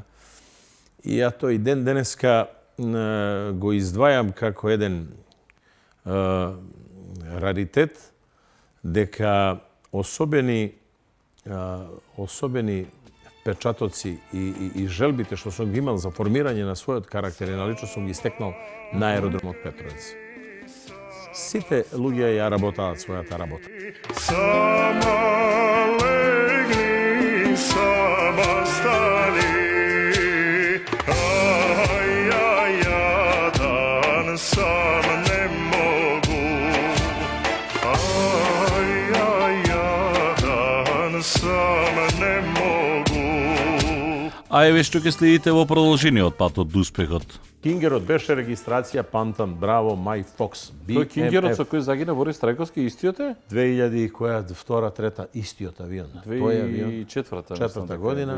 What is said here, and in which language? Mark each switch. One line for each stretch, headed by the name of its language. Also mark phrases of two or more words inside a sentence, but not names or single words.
Macedonian: И ја тој ден денеска го издвајам како еден раритет, дека особени печатоци и желбите што сум ги имал за формирање на својот карактер и на личност сум ги стекнал на аеродромот Петровец. Сите луѓе ја работаат својата работа.
Serbian: Сама легни, сама стани. Jadan sam ne mogu. Jadan sam ne mogu.
Macedonian: А еве што ќе следите во продолжениот пат од успехот. Кингерот беше регистрација Пантам Браво Май Фокс. Тој Кингерот со кој загина Борис Трајковски истиот е? 2000 која втора, трета истиот авион. Тој авион 2004 година.